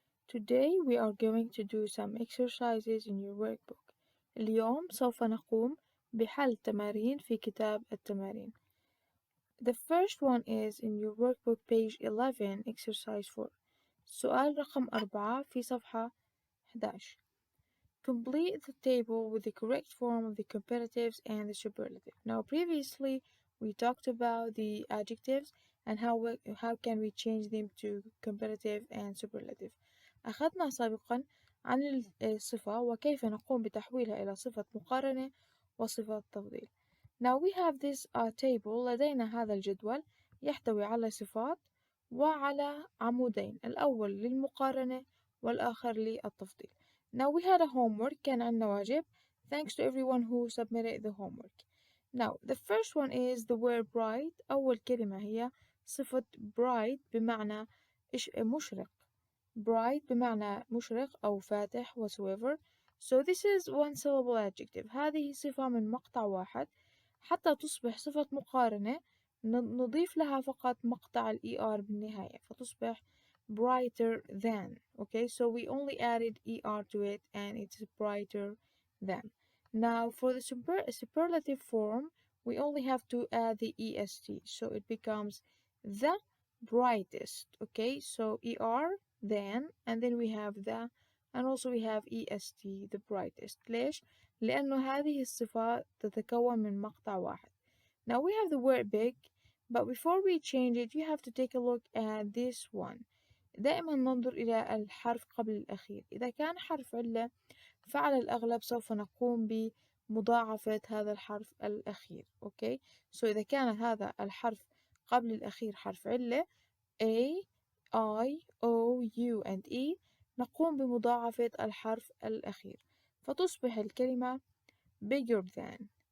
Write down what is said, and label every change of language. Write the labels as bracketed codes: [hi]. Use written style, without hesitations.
[en] Today we are going to do some exercises in your workbook. [ar] اليوم سوف نقوم بحل تمارين في كتاب التمارين. [en] The first one is in your workbook page 11 exercise 4. [ar] سؤال رقم 4 في صفحة 11. [en] Complete the table with the correct form of the comparatives and the superlative. Now previously we talked about the adjectives and how can we change them to comparative and superlative. [ar] أخذنا سابقا عن الصفة وكيف نقوم بتحويلها إلى صفة مقارنة وصفة تفضيل. [en] Now we have this table. [ar] لدينا هذا الجدول يحتوي على صفات وعلى عمودين، الأول للمقارنة والآخر للتفضيل. [en] Now we had a homework. [ar] كان عندنا واجب. [en] Thanks to everyone who submitted the homework. Now the first one is the word bright. [ar] أول كلمة هي صفة bright بمعنى مشرق. bright بمعنى مشرق أو فاتح whatsoever. [en] So this is one syllable adjective. [ar] هذه صفة من مقطع واحد. حتى تصبح صفة مقارنة نضيف لها فقط مقطع er بالنهاية فتصبح brighter than. [en] Okay, so we only added er to it and it's brighter than. Now for the superlative form we only have to add the est, so it becomes the brightest. Okay, so er than and then we have the and also we have est the brightest. [ar] ليش؟ لأنه هذه الصفة تتكون من مقطع واحد. [en] Now we have the word big, but before we change it you have to take a look at this one. [ar] دائما ننظر إلى الحرف قبل الأخير. إذا كان حرف علة فعلى الأغلب سوف نقوم بمضاعفة هذا الحرف الأخير. Okay, so إذا كان هذا الحرف قبل الأخير حرف علة A, I, O, U and E نقوم بمضاعفة الحرف الأخير فتصبح الكلمة bigger than.